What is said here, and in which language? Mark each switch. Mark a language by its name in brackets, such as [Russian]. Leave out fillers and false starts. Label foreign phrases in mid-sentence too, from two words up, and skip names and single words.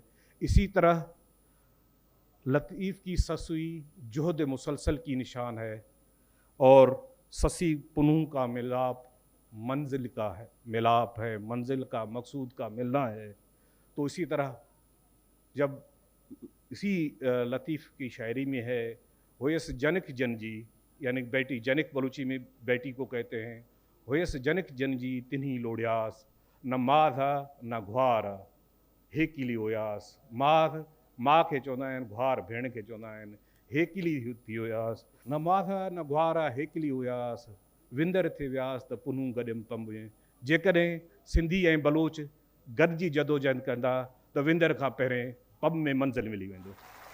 [Hindi] इसी तरह लतीफ़ की ससुई जुहद मुसलसल की निशान है और ससी पुनू का मिलाप मंजिल का है, मिलाप है, मंजिल का मकसूद का मिलना है। तो इसी तरह जब इसी लतीफ़ की शायरी में है, [Sindhi] होयस जनक जनजी, [Hindi] यानी बेटी, जनक बलूची में बेटी को कहते हैं, [Sindhi] होयस जनक जनजी तिन्ही लोड़ियास, न माध न घ्वार हेकिली हुयास। माध माँ खे चवंदा आहिनि, घ्वार भेण खे चवंदा आहिनि, हेकिली थी हुयास, न माध न घ्वार हेकिली हुयास, विंदर थे वियास त पुनू गॾियमि पंब में। जेकॾहिं सिंधी ऐं बलोच गॾिजी जदोजहद कंदा त विंदर खां पहिरें पब में मंज़िल मिली वेंदो।